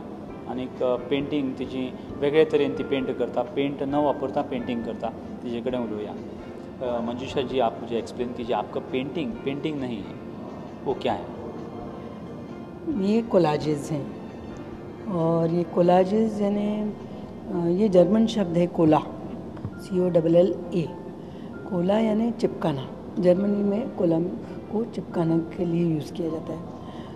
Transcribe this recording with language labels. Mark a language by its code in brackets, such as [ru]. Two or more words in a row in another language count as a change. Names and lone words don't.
[kok] आनीक पेंटींग तिची वेगळे तरेन ती पेंट करता, पेंट न वापरता पेंटिंग करता. तिजे कडेन उलोवया. [hi] मंजुषा जी, आप मुझे एक्सप्लेन कीजिए, आपका पेंटिंग नहीं है, वो क्या है? ये कोलाजेस हैं और ये कोलाजेस यानी ये जर्मन शब्द है कोला, COLLA। कोला यानी चिपकाना, जर्मनी में कोला को चिपकाने के लिए यूज़ किया जाता है।